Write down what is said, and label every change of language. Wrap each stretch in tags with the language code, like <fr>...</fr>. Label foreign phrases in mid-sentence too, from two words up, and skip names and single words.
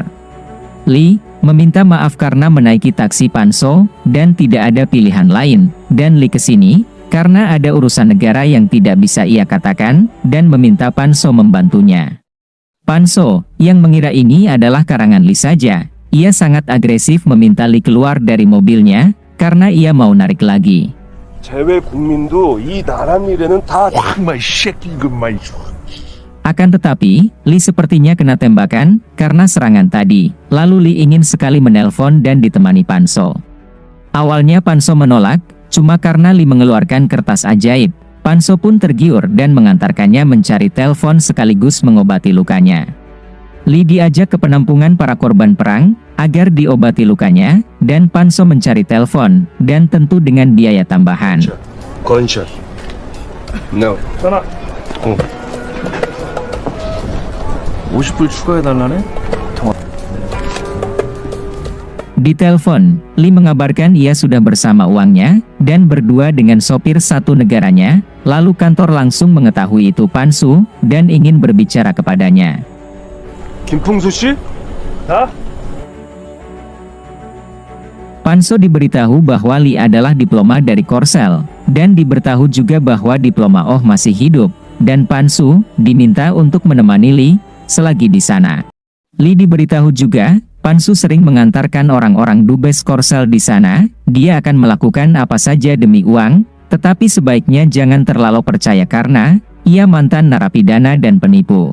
<id>Lee meminta maaf karena menaiki taksi Panso, dan tidak ada pilihan lain, dan Lee kesini, karena ada urusan negara yang tidak bisa ia katakan, dan meminta Panso membantunya. Panso, yang mengira ini adalah karangan Lee saja, ia sangat agresif meminta Lee keluar dari mobilnya, karena ia mau narik lagi.</id> <ko>제외 국민도 이 나란 일에는 다</ko> <id>Akan tetapi, Lee sepertinya kena tembakan, karena serangan tadi, lalu Lee ingin sekali menelpon dan ditemani Panso. Awalnya Panso menolak, cuma karena Lee mengeluarkan kertas ajaib, Panso pun tergiur dan mengantarkannya mencari telepon sekaligus mengobati lukanya. Lee diajak ke penampungan para korban perang, agar diobati lukanya, dan Panso mencari telepon, dan tentu dengan biaya tambahan.</id> <ko>건샷. No. 전화. 50불 추가해달라네?</ko> <id>Di telepon, Lee mengabarkan ia sudah bersama uangnya, dan berdua dengan sopir satu negaranya, lalu kantor langsung mengetahui itu Panso, dan ingin berbicara kepadanya.</id> <ko>김풍수 씨?</ko> <id>Panso diberitahu bahwa Lee adalah diploma dari Korsel, dan diberitahu juga bahwa diploma Oh masih hidup, dan Panso diminta untuk menemani Lee selagi di sana. Lee diberitahu juga, Panso sering mengantarkan orang-orang dubes Korsel di sana, dia akan melakukan apa saja demi uang, tetapi sebaiknya jangan terlalu percaya karena ia mantan narapidana dan penipu.</id>